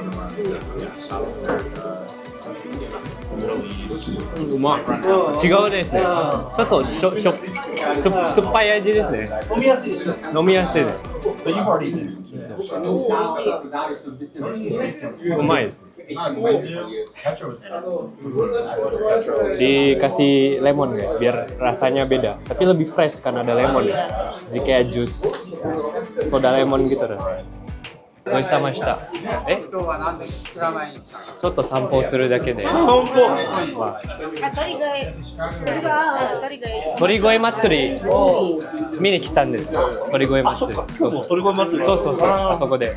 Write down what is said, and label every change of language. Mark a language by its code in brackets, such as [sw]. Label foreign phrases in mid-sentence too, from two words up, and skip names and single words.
[ja] うまい。違うですね。ちょっと酸っぱい味ですね。飲みやすいですね。飲みやすいです。うまいです。 [id] Dikasih lemon guys, biar rasanya beda. Tapi lebih fresh karena ada lemon. Jadi kayak jus soda lemon gitu rasanya. [ja] ごちそうさまでした。ちょっと散歩をするだけで。散歩。鳥越祭り見に来たんですよ。鳥越祭り。鳥越祭り。そうそうそう。あそこで。